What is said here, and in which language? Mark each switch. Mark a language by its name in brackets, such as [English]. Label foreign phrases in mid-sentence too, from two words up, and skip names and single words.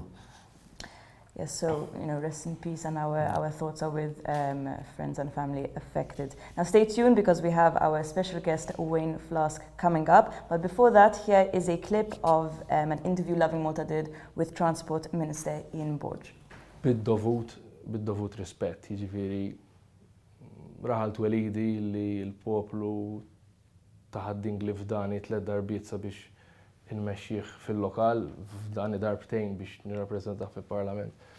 [English] Yes, so, rest in peace, and our thoughts are with friends and family affected. Now stay tuned because we have our special guest, Wayne Flask, coming up. But before that, here is a clip of an interview Lovin Malta did with Transport Minister Ian Borch. [Maltese] Bid-dovut rispett, jiġifieri raħal twelidi li l-poplu taħad Dingley f'dani 3 darbiet sabiex inmexxih fil-lokal, f'dani darbtejn biex nirrappreżentah fil-Parlament.